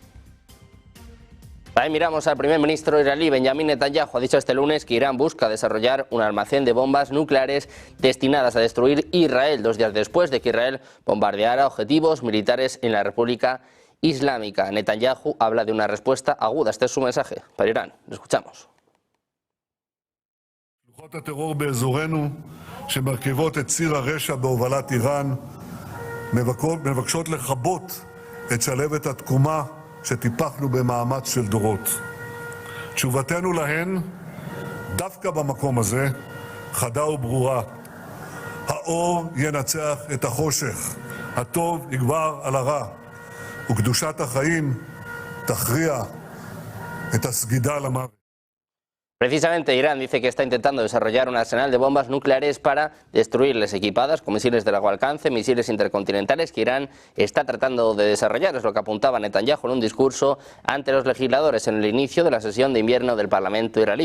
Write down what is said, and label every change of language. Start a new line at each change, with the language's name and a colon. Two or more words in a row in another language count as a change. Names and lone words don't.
Spanish: Ahí miramos al primer ministro israelí, Benjamin Netanyahu. Ha dicho este lunes que Irán busca desarrollar un almacén de bombas nucleares destinadas a destruir Israel, 2 días después de que Israel bombardeara objetivos militares en la República Islámica. Netanyahu habla de una respuesta aguda. Este es su mensaje para Irán. Lo escuchamos.
Hebrew: שלוחות הטרור באזורנו, שמרכיבות את ציר הרשע בהובלת איראן, מבקשות לכבות את שלהבת התקומה שטיפחנו במאמץ של דורות. תשובתנו להן, דווקא במקום הזה, חדה וברורה. האור ינצח את החושך, הטוב יגבר על הרע. וקדושת החיים תכריע את הסגידה למוות.
Spanish: Precisamente Irán dice que está intentando desarrollar un arsenal de bombas nucleares para destruirles, equipadas con misiles de largo alcance, misiles intercontinentales que Irán está tratando de desarrollar. Es lo que apuntaba Netanyahu en un discurso ante los legisladores en el inicio de la sesión de invierno del Parlamento israelí.